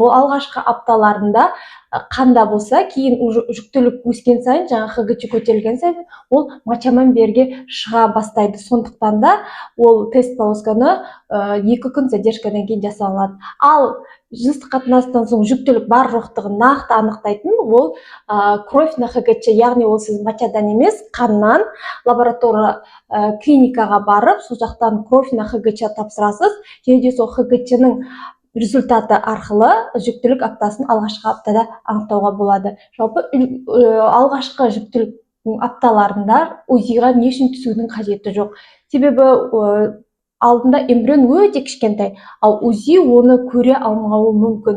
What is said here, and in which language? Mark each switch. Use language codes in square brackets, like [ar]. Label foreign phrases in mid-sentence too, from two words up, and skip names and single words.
[kk] Ол алғашқы апталарында қанда болса, кейін жүктілік өскен сайын, жаңа ХГЧ көтерілген сайын, ол мочамен берге шыға бастайды. Сондықтан да ол тест полосканы 2 күн задержкадан кейін жасалады. Ал жыныстық қатынастан соң жүктілік бар жоқтығын нақты анықтайтын ол [ru] кровь на ХГЧ, [kk] яғни ол сіз мочадан емес, қаннан лаборатория клиникаға барып, сол жақтан [ru] кровь на ХГЧ [kk] тапсырасыз. Және де сол ХГЧ-ның результаты арқылы жүктілік аптасын алғашқы аптада анықтауға болады. Жалпы алғашқы жүктілік апталарында УЗИ-ға не үшін түсудің қажеті жоқ. Себебі алдында эмбрион өте кішкентай, ал УЗИ оны көре алмауы мүмкін.